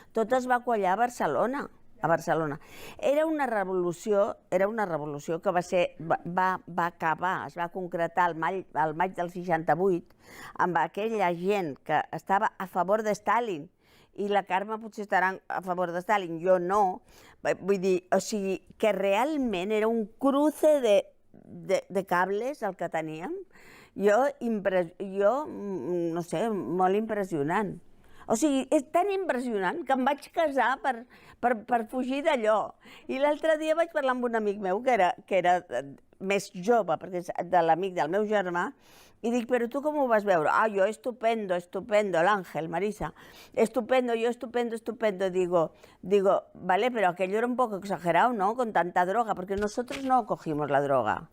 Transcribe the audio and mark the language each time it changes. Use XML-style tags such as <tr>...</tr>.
<ca>Tot es va quallar a Barcelona. Era una revolució que va acabar, es va concretar al maig del 68 amb aquella gent que estava a favor de Stalin i la Carme potser estarà a favor de Stalin, jo no. Vull dir, o sigui, que realment era un</ca> <es>cruce de cables</es> <ca>el que teníem. Jo, no sé, molt impressionant. O sigui, és tan impressionant que em vaig casar per fugir d'allò. I l'altre dia vaig parlar amb un amic meu que era més jove, perquè és de l'amic del meu germà, i dic, però tu com ho vas veure?</ca> <es>Jo estupendo, l'Àngel, Marisa, estupendo, yo estupendo. Digo, vale, pero aquello era un poco exagerado, ¿no? Con tanta droga, porque nosotros no cogimos la droga.</es>